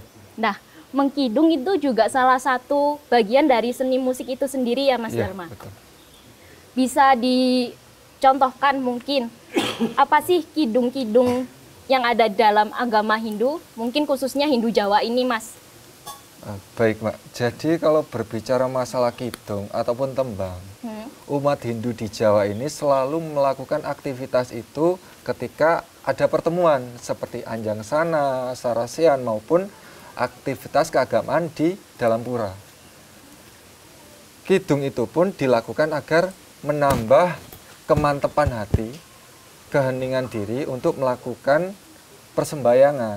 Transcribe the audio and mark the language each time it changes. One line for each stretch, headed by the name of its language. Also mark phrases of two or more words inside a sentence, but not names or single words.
Indonesian: Nah, mengkidung itu juga salah satu bagian dari seni musik itu sendiri ya Mas Dharma? Betul. Bisa dicontohkan mungkin, apa sih kidung-kidung yang ada dalam agama Hindu, mungkin khususnya Hindu Jawa ini Mas? Baik, Mbak. Jadi kalau berbicara masalah kidung ataupun tembang, umat Hindu di Jawa ini selalu melakukan aktivitas itu ketika ada pertemuan seperti Anjang Sana, Sarasian maupun aktivitas keagamaan di dalam pura. Kidung itu pun dilakukan agar menambah kemantepan hati, keheningan diri untuk melakukan persembahyangan.